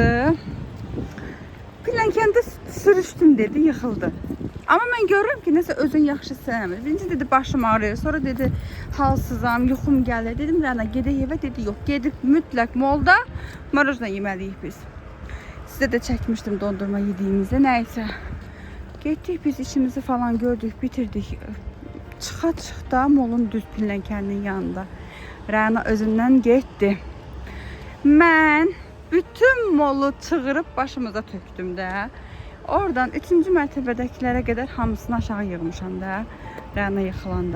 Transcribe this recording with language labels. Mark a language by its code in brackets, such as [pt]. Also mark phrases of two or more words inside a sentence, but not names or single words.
[az] Pilləkəndə sürüşdüm dedi, yıxıldı. Amma mən görürəm ki, nəsə özün yaxşı sevmir. Birinci dedi başım ağrıyor, sonra dedi halsızam, yuxum gəlir. Dedim Rəna gedək evə, dedi yox, gedib mütləq molda marojna yeməliyik biz. [tr] Size de çekmiştim dondurma yediğimizde. Neyse. Gittik biz işimizi falan gördük, bitirdik. [az] Çıxa da molun düz pilləkəninin yanında. Rəna özündən getdi. Mən bütün molu çığırıb başımıza tökdüm də. Oradan 3-cü mərtəbədəkilərə qədər hamısını aşağı yığmışam da. Rəna yıxılanda.